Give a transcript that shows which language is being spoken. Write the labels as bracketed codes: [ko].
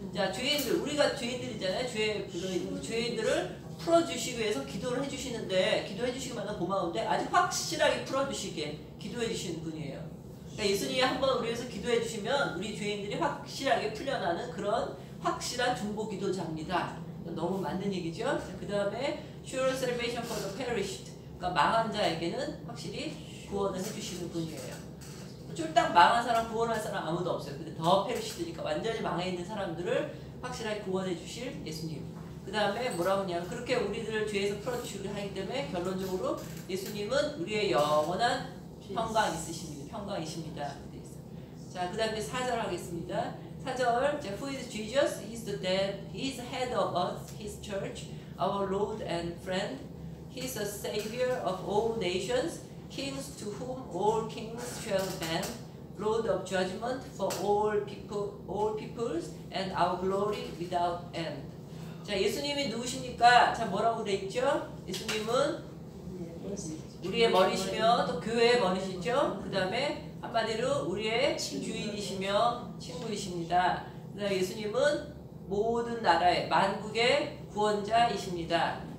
[ko] 자, 죄인들, 우리가 죄인들이잖아요. 죄인들을 풀어주시기 위해서 기도를 해주시는데, 기도해주시기만 하면 고마운데, 아주 확실하게 풀어주시게 기도해주시는 분이에요. 그러니까 예수님이 한번 우리 위해서 기도해주시면, 우리 죄인들이 확실하게 풀려나는 그런 확실한 중보 기도자입니다. 너무 맞는 얘기죠? 그 다음에, [en] sure salvation for the perished. [ko] 그러니까 망한 자에게는 확실히 구원을 해주시는 분이에요. 쫄딱 망한 사람, 구원할 사람 아무도 없어요. 근데 더 페리시드니까 완전히 망해 있는 사람들을 확실하게 구원해 주실 예수님. 그 다음에 뭐라고 하냐면, 그렇게 우리들을 죄에서 풀어주시기 하기 때문에 결론적으로 예수님은 우리의 영원한 평강이십니다. 자, 그 다음에 4절 하겠습니다. [en] 4절, 자, who is Jesus? He is head of us, His church, our Lord and friend. He is the Savior of all nations, kings to whom all kings shall bend, Lord of judgment for all peoples, and our glory without end. [ko] 자, 예수님이 누구십니까? 자, 뭐라고 돼 있죠? 예수님은 우리의 머리시며 또 교회의 머리시죠. 그 다음에 한마디로 우리의 주인이시며 친구이십니다. 그 다음에 예수님은 모든 나라의 만국의 구원자이십니다.